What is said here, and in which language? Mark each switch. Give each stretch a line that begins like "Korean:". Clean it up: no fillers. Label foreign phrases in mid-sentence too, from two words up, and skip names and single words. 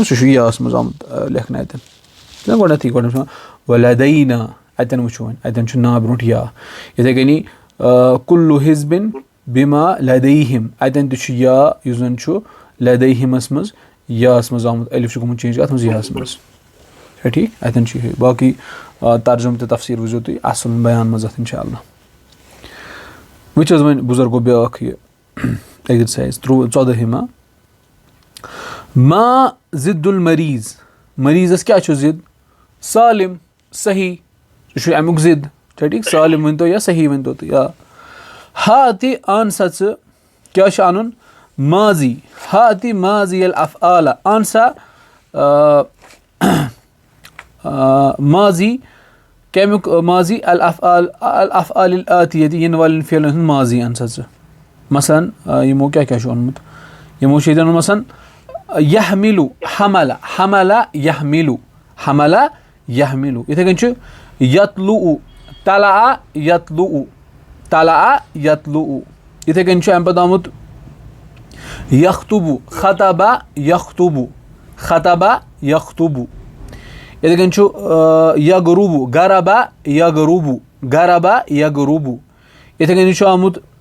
Kashmiri: سُہ چھُ یاہَس منٛز آمُت لیکھنہٕ اَتٮ۪ن چھُنہ گۄڈنیٚتھٕے چھُ وَلَدَینا اَتٮ۪ن وٕچھِو وۄنۍ اَتٮ۪ن چھُ نا برونٛٹھ یا یِتھَے کٔنی
Arabic: کُلُّ حِزبِن بِما لَدَیہِم
Kashmiri: اَتٮ۪ن تہِ چھُ یا یُس زَن چھُ لَدَیہِمَس منٛز یاہَس منٛز آمُت الف چھُ گوٚمُت چینٛج کَتھ منٛز یاہَس منٛز چھا ٹھیٖک اَتٮ۪ن چھُ یِہوٚے باقٕے ترجُمہٕ تہٕ تفسیٖر وٕچھزیو تُہۍ اَصٕل بیان منٛز اَتھ اِنشاء اللہ وٕچھ حظ وۄنۍ بُزرگو بیٛاکھ یہِ ایٚگزرسایز 14
Arabic: ما ضِد المریٖض
Kashmiri: مریٖضس کیٛاہ چھُ ضِد سالِم صحیح سُہ چھُ اَمیُک ضِد چھا ٹھیٖک سالِم ؤنۍتو یا صحیح ؤنۍتو تُہۍ آ ہاتہِ اَن سا ژٕ کیٛاہ چھُ اَنُن ماضی ہاتہِ
Arabic: ماضی الافعالہ
Kashmiri: اَن سا ماضی کَمیُک
Arabic: ماضی الافعال الآتِیَہ
Kashmiri: یِنہٕ والٮ۪ن فعلن ہُنٛد ماضی اَن سا ژٕ مثلاً یِمو کیٛاہ کیٛاہ چھُ اوٚنمُت یِمو چھُ ییٚتٮ۪ن اوٚنمُت مثلاً
Arabic: یحملُ حملہ حملہ یحملُ حملہ یحملُ
Kashmiri: یِتھَے کٔنۍ چھُ
Arabic: یتلُع طلع یتلُع طلع یتلُع
Kashmiri: یِتھَے کٔنۍ چھُ اَمہِ پتہٕ آمُت
Arabic: یختُبُ خطبہ یختُبُ خطبہ یختُبُ
Kashmiri: یِتھَے کٔنۍ چھُ
Arabic: یغرُبُ غربہ یغرُبُ غربہ یغرُبُ
Kashmiri: یِتھَے کٔنی چھُ آمُت